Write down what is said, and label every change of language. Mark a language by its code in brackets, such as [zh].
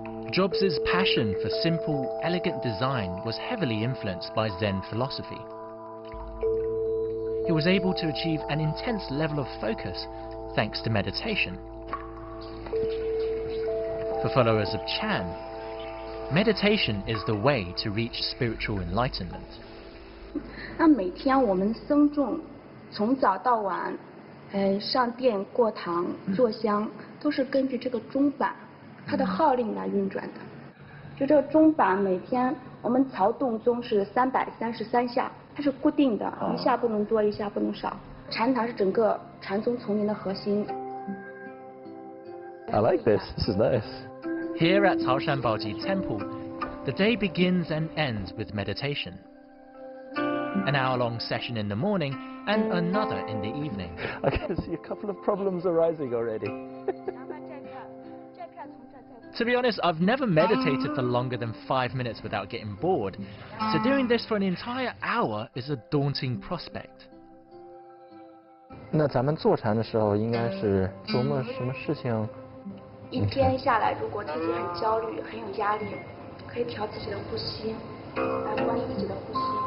[en] Jobs' passion for simple, elegant design was heavily influenced by Zen philosophy. He was able to achieve an intense level of focus thanks to meditation. For followers of Chan, meditation is the way to reach spiritual enlightenment. [zh] 那每天我们僧众从早到晚，上殿过堂坐香，都是根据这个钟板它的号令来运转的。就这个钟板每天我们曹洞宗是333下，它是固定的，一下不能多，一下不能少。禅堂是整个禅宗丛林的核心。 [en] I like this. This is nice. Here at Taoshan Baoji Temple, the day begins and ends with meditation. An hour-long session in the morning and another in the evening. I can see a couple of problems arising already. To be honest, I've never meditated for longer than 5 minutes without getting bored, so doing this for an entire hour is a daunting prospect. [zh] 那咱们坐禅的时候，应该是琢磨什么事情？一天下来，如果自己很焦虑、很有压力，可以调自己的呼吸，来关注自己的呼吸。